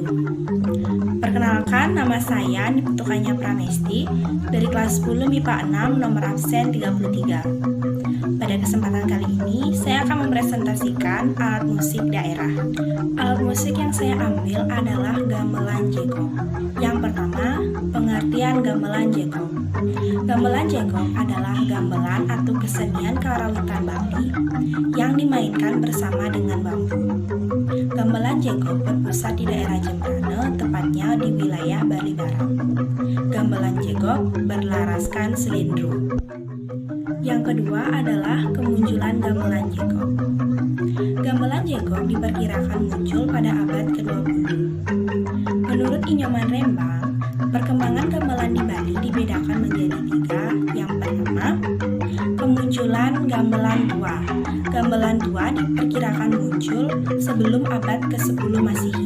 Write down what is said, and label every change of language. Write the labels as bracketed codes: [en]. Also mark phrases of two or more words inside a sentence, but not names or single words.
[id] Perkenalkan, nama saya Niputukanya Pramesti dari kelas 10 MIPA 6 nomor absen 33. Pada kesempatan kali ini, saya akan mempresentasikan alat musik daerah. Alat musik yang saya ambil adalah gamelan jegok. Yang pertama, pengertian gamelan jegok. Gamelan jegok adalah gamelan atau kesenian karawitan Bali yang dimainkan bersama dengan bambu. Gamelan jegok berpusat di daerah Jembrana, tepatnya di wilayah Bali Barat. Gamelan jegok berlaraskan selindro. Yang kedua adalah kemunculan gamelan jegok. Gamelan jegok diperkirakan muncul pada abad ke-20. Menurut Inyoman Rembang, perkembangan gamelan di Bali dibedakan menjadi 3. Yang pertama, kemunculan gamelan tua. Gamelan tua diperkirakan muncul sebelum abad ke-10 Masehi.